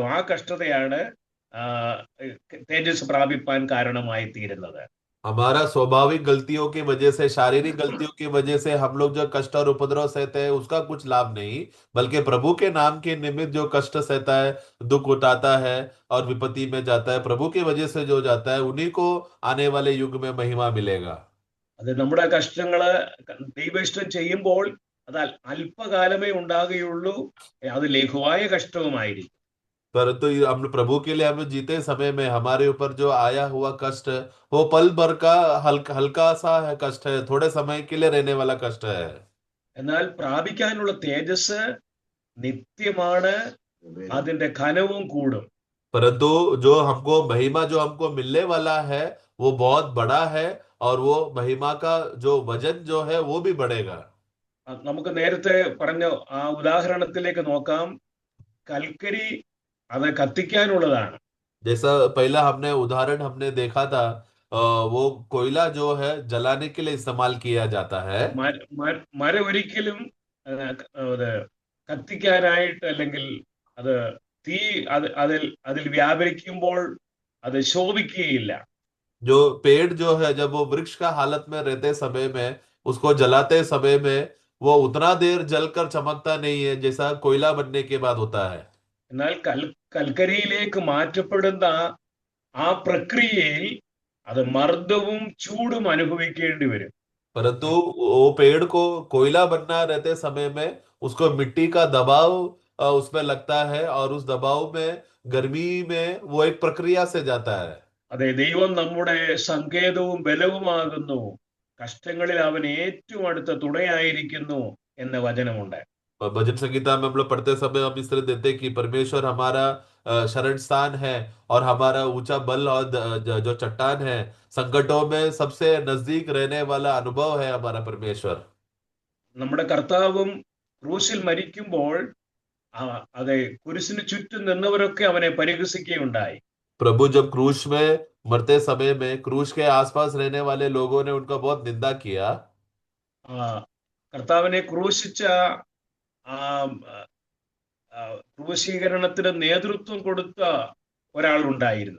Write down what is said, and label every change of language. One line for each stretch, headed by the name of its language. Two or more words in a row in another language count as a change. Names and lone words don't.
Malayalam: ആ കഷ്ടതയാണ് ആ, തേജസ് പ്രാപിപ്പാൻ കാരണമായി തീരുന്നത്.
Hindi: हमारा स्वाभाविक गलतियों की वजह से, शारीरिक गलतियों की वजह से हम लोग जो कष्ट और उपद्रव सहते हैं उसका कुछ लाभ नहीं, बल्कि प्रभु के नाम के निमित्त जो कष्ट सहता है, दुख उठाता है और विपत्ति में जाता है, प्रभु की वजह से जो जाता है उन्हीं को आने वाले युग में महिमा मिलेगा।
Malayalam: അത് നമ്മുടെ കഷ്ടങ്ങള് ദൈവ ഇഷ്ടം ചെയ്യുമ്പോൾ അത് അല്പകാലമേ ഉണ്ടാകുകയുള്ളൂ. അത് ലഘുവായ കഷ്ടവുമായിരിക്കും.
Hindi: परंतु हम प्रभु के लिए हम लोग जीते समय में हमारे ऊपर जो आया हुआ कष्ट, वो पल भर का हल्का हल्का सा है कष्ट है, थोड़े समय के लिए रहने वाला कष्ट है।
Malayalam: എന്നാൽ പ്രാപിക്കാനുള്ള തേജസ് നിത്യമാണ്, അതിന്റെ ഘനവും കൂടും.
Hindi: परंतु जो हमको महिमा जो हमको मिलने वाला है वो बहुत बड़ा है, और वो महिमा का जो वजन जो है वो भी बढ़ेगा।
Malayalam: നമുക്ക് നേരത്തെ പറഞ്ഞ ആ ഉദാഹരണത്തിലേക്ക് നോക്കാം. കൽക്കരി അത് കത്തിക്കാനുള്ളതാണ്.
Hindi: जैसा पहला हमने उदाहरण हमने देखा था, वो कोयला जो है जलाने के लिए इस्तेमाल किया जाता है।
Malayalam: മരം ഒരിക്കലും അത് കത്തിക്കാനായിട്ട്, അല്ലെങ്കിൽ അത് തീ അതിൽ വ്യാപരിക്കുമ്പോൾ അത് ശോഭിക്കുകയില്ല.
Hindi: जो पेड़ जो है जब वो वृक्ष का हालत में रहते समय में, उसको जलाते समय में वो उतना देर जलकर चमकता नहीं है जैसा कोयला बनने के बाद होता है।
Malayalam: എന്നാൽ കൽക്കരിയിലേക്ക് മാറ്റപ്പെടുന്ന ആ പ്രക്രിയയിൽ അത് മർദ്ദവും ചൂടും അനുഭവിക്കേണ്ടി വരും.
Hindi: परंतु वो पेड़ को कोयला बनना रहते समय में उसको मिट्टी का दबाव उसमें लगता है, और उस दबाव में गर्मी में वो एक प्रक्रिया से जाता है।
Malayalam: അതെ, ദൈവം നമ്മുടെ സങ്കേതവും ബലവുമാകുന്നു, കഷ്ടങ്ങളിൽ അവൻ ഏറ്റവും അടുത്ത തുണയായിരിക്കുന്നു എന്ന വചനമുണ്ട്.
Hindi: और भजन संगीता में हम लोग पढ़ते समय हम इस तरह देते हैं कि परमेश्वर हमारा शरण स्थान है और हमारा ऊंचा बल, और जो चट्टान है, संकटों में सबसे नजदीक रहने वाला अनुभव है हमारा परमेश्वर।
Malayalam: നമ്മുടെ കർത്താവും ക്രൂശിൽ മരിക്കുമ്പോൾ അതെ, കുരിശിന് ചുറ്റും നിന്നവരൊക്കെ അവനെ പരിഹസിക്കുകയുണ്ടായി.
Hindi: प्रभु जब क्रूश में मरते समय में क्रूश के आसपास रहने वाले लोगों ने उनका बहुत निंदा किया।
Malayalam: കർത്താവിനെ ക്രൂശിച്ച ആ ക്രൂശീകരണത്തിന് നേതൃത്വം കൊടുത്ത ഒരാളുണ്ടായിരുന്നു.